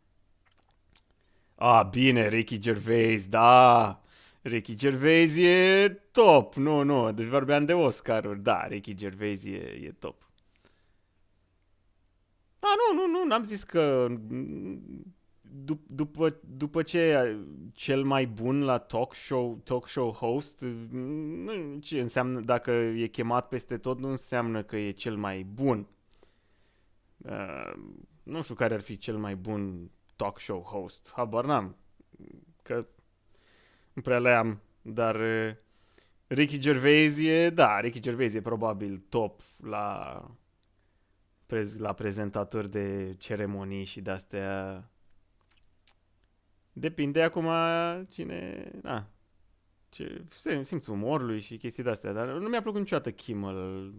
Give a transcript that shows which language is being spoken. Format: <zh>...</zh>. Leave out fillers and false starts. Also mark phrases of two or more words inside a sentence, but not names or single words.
<ro>Bine, Ricky Gervais, da... Ricky Gervais e top, nu, deci vorbeam de Oscar-uri, da, Ricky Gervais e top. N-am zis că după ce e cel mai bun la</ro> <en>talk show host,</en> <ro>ce înseamnă, dacă e chemat peste tot, nu înseamnă că e cel mai bun. Nu știu care ar fi cel mai bun</ro> <en>talk show host,</en> <ro>habar n-am, că nu prea le-am, dar Ricky Gervais e probabil top la prezentatori de ceremonii și de-astea. Depinde acum cine, simți umorul lui și chestii de-astea, dar nu mi-a plăcut niciodată Kimmel.</ro>